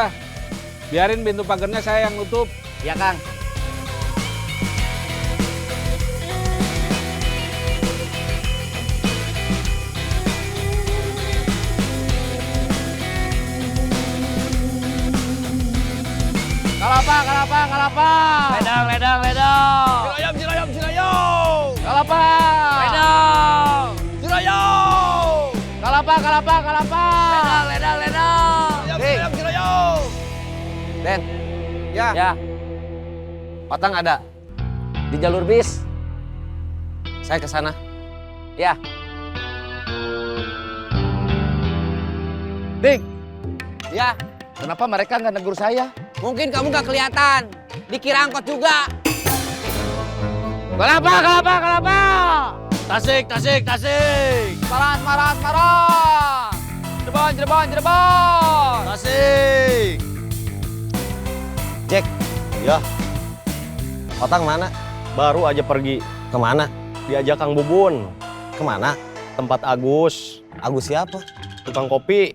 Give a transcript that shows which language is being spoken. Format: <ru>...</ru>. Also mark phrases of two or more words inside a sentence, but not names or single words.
<id>Biarin pintu pagarnya saya yang nutup. Iya, Kang. Kalapa, kalapa, kalapa. Ledang, ledang, ledang. Cilayam, cilayam, cilayam. Kalapa. Ledang. Cilayam. Kalapa, kalapa, kalapa. Ledang, ledang, ledang. Cilayam, cilayam. Den. Ya. Ya. Otang ada di jalur bis. Saya ke sana. Ya. Dik. Ya. Kenapa mereka nggak negur saya? Mungkin kamu nggak kelihatan. Dikira angkot juga. Kalapa, kalapa, kalapa. Tasik, tasik, tasik. Semarang, Semarang, Semarang. Cirebon, Cirebon, Cirebon. Tasik. Jack, ya. Otang mana? Baru aja pergi. Kemana? Diajak Kang Bubun. Kemana? Tempat Agus. Agus siapa? Tukang kopi.</id>